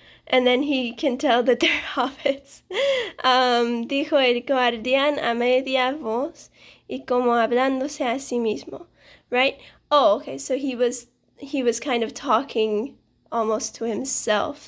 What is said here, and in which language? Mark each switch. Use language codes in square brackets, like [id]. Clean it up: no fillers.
[en] And then he can tell that they're hobbits. [es] Dijo el guardián a media voz y como hablándose a sí mismo, [en] right? Oh, okay, so he was kind of talking almost to himself.